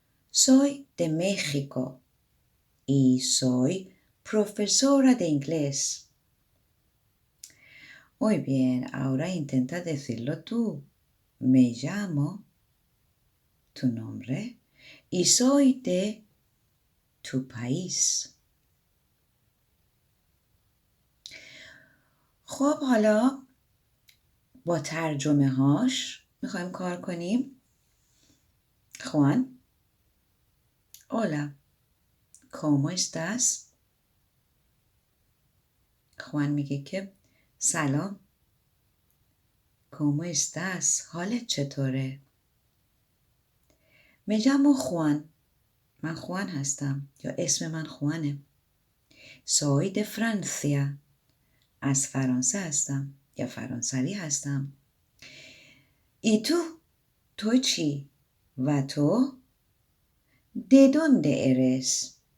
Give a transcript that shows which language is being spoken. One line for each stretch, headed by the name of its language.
Spanish: Soy de México y soy profesora de inglés. Muy bien, ahora intenta decirlo tú. Me llamo, tu nombre, y soy de tu país.
Persian: خب حالا با ترجمه هاش میخوایم کار کنیم.
Spanish: Juan. Hola. ¿Cómo estás?
Persian: Juan میگه که سلام.
Spanish: ¿Cómo estás?
Persian: حالت چطوره؟
Spanish: Me llamo Juan.
Persian: من خوان هستم یا اسم من خوانه.
Spanish: Soy de Francia.
Persian: از فرانسه هستم یا فرانسوی هستم.
Spanish: Y tú?
Persian: تو چی؟ و تو؟
Spanish: De dónde eres?